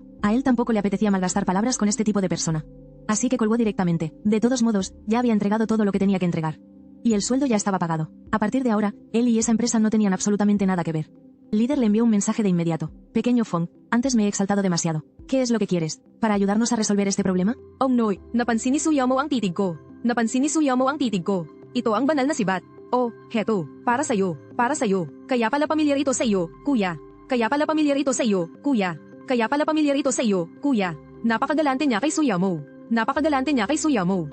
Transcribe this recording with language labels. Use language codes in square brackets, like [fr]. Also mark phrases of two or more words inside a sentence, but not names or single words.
[es] A él tampoco le apetecía malgastar palabras con este tipo de persona. Así que colgó directamente. De todos modos, ya había entregado todo lo que tenía que entregar. Y el sueldo ya estaba pagado. A partir de ahora, él y esa empresa no tenían absolutamente nada que ver. El líder le envió un mensaje de inmediato. Pequeño Fong, antes me he exaltado demasiado. ¿Qué es lo que quieres? ¿Para ayudarnos a resolver este problema? [en] Oh no, [tl] napansin ni Suyamo ang titig ko. Napansin ni Suyamo ang titig ko. Ito ang banal na sibat. Oh, heto, para sa'yo, para sa'yo. Kaya pala pamilyar ito sa iyo, kuya. Kaya pala pamilyar ito sa iyo, kuya. Kaya pala pamilyar ito sa iyo, kuya. Napakagalante niya kay Suyamo. Napakagalante niya kay Suyamo.